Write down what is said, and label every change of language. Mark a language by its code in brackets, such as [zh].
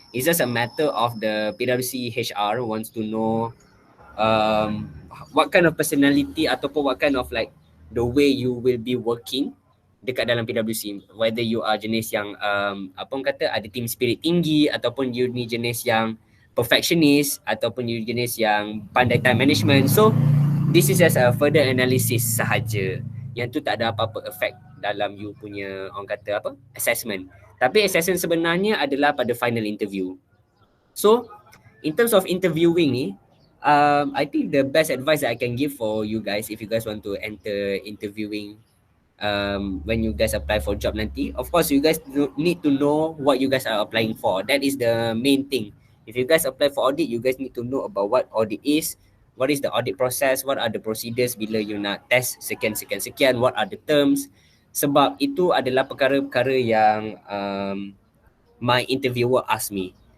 [en] It's just a matter of the PWC HR wants to know what kind of personality ataupun what kind of like the way you will be working [ms] dekat dalam [en] PWC. Whether you are [ms] jenis yang apa orang kata ada team spirit tinggi, ataupun you ni jenis yang perfectionist, ataupun you jenis yang pandai [en] time management. So this is just a further analysis sahaja. [ms] Yang tu tak ada apa-apa effect dalam you punya orang kata apa assessment. Tapi assessment sebenarnya adalah pada final interview. [en] So in terms of interviewing ni, I think the best advice that I can give for you guys if you guys want to enter interviewing when you guys apply for job nanti, of course you guys need to know what you guys are applying for. That is the main thing. If you guys apply for audit, you guys need to know about what audit is, what is the audit process, what are the procedures [ms] bila you nak test sekian, [en] what are the terms. [ms] Sebab itu adalah perkara-perkara yang [en] my interviewer ask me.